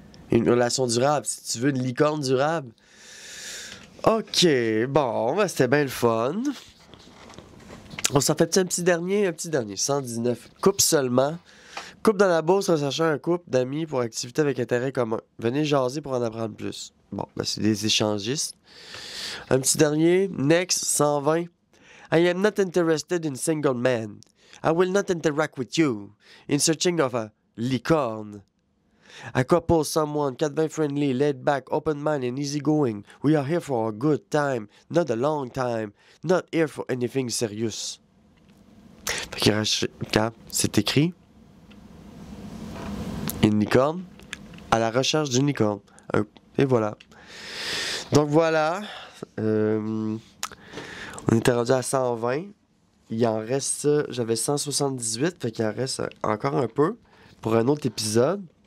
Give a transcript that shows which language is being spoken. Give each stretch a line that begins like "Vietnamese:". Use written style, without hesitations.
French: Une relation durable, si tu veux une licorne durable. OK, bon, ben, c'était bien le fun. On s'en fait un petit dernier. 119. Couple seulement. Couple dans la bourse, recherchant un couple d'amis pour activité avec intérêt commun. Venez jaser pour en apprendre plus. Bon, ben c'est des échangistes. Un petit dernier, next, 120.
English: I am not interested in single man. I will not interact with you. In searching of a licorne. A couple, someone, 420 friendly, laid back, open mind and easygoing. We are here for a good time, not a long time. Not here for anything serious.
French: Fait que quand c'est écrit, une licorne, à la recherche d'une licorne. Et voilà. Donc voilà. On était rendu à 120. Il en reste, j'avais 178, fait qu'il en reste encore un peu pour un autre épisode.